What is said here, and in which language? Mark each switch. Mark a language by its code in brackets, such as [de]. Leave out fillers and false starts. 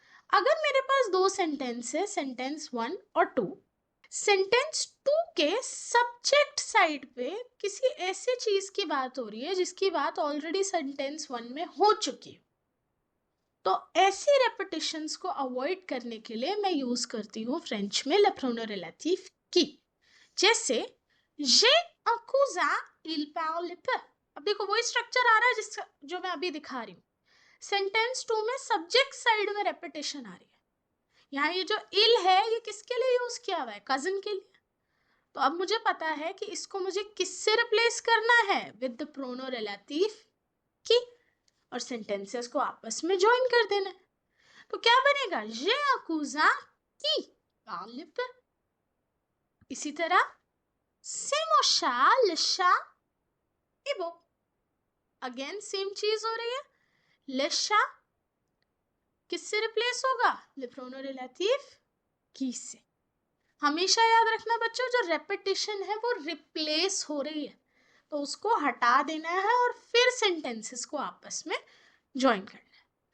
[hi] अगर मेरे पास दो सेंटेंस है, सेंटेंस 1 और 2, सेंटेंस 2 के सब्जेक्ट साइड पे किसी ऐसी चीज की बात हो रही है जिसकी बात ऑलरेडी सेंटेंस 1 में हो चुकी है, तो ऐसी रेपिटेशंस को अवॉइड करने के लिए मैं यूज करती हूँ फ्रेंच में ले प्रोनो रिलेटिव की। [fr] जैसे j'ai un cousin, il parle peu। [hi] अब देखो वही स्ट्रक्चर आ रहा है जिसका जो मैं अभी दिखा रही हूँ। सेंटेंस 2 में सब्जेक्ट साइड में रेपिटेशन आ रही है। यहाँ ये जो इल है ये किसके लिए यूज किया हुआ है? कजिन के लिए। तो अब मुझे पता है कि इसको मुझे किससे रिप्लेस करना है? विद द प्रोनो रिलेटिव की, और सेंटेंसेस को आपस में ज्वाइन कर देना है। तो क्या बनेगा? [fr] j'ai un cousin qui parle peu। [hi] इसी तरह [fr] c'est mon chat, le chat est beau। [hi] Again same चीज हो रही है, [fr] le chat [hi] किससे रिप्लेस होगा? ले प्रोनो रिलेटिव की से। हमेशा याद रखना बच्चों, जो रेपिटेशन है वो रिप्लेस हो रही है, तो उसको हटा देना है और फिर सेंटेंसेस को आपस में ज्वाइन करना है।